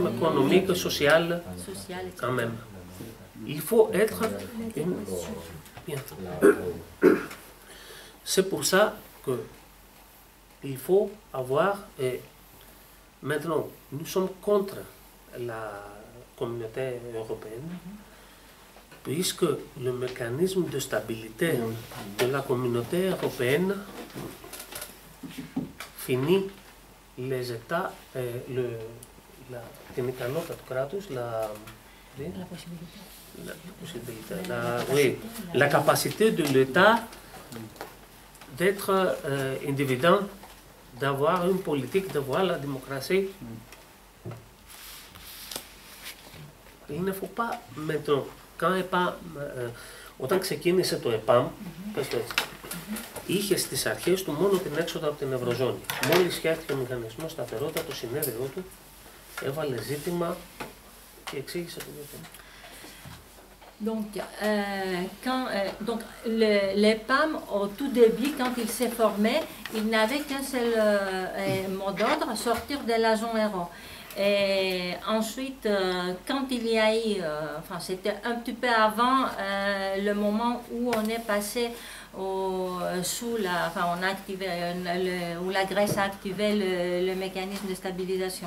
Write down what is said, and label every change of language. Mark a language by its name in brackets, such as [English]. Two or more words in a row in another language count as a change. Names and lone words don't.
[French] économique, social, quand même. Il faut être C'est pour ça que il faut avoir, et maintenant nous sommes contre la communauté européenne, puisque le mécanisme de stabilité de la communauté européenne finit les États, [Greek] την ικανότητα του κράτους, [French] la capacité de l'État d'être indépendant, d'avoir une politique, d'avoir la démocratie. Il ne faut pas maintenant, [Greek] όταν ξεκίνησε το ΕΠΑΜ, είχε στις αρχές του μόνο την έξοδο από την Ευρωζώνη. Μόλις φτιάχτηκε ο μηχανισμός σταθερότητα, το συνέδριό του έβαλε ζήτημα και εξήγησε το διότι. [French] Donc, les PAM, au tout début, quand il s'est formé, il n'avait qu'un seul mot d'ordre, sortir de la zone euro. Et ensuite, quand il y a eu, enfin c'était un petit peu avant le moment où on est passé où la Grèce a activé le mécanisme de stabilisation.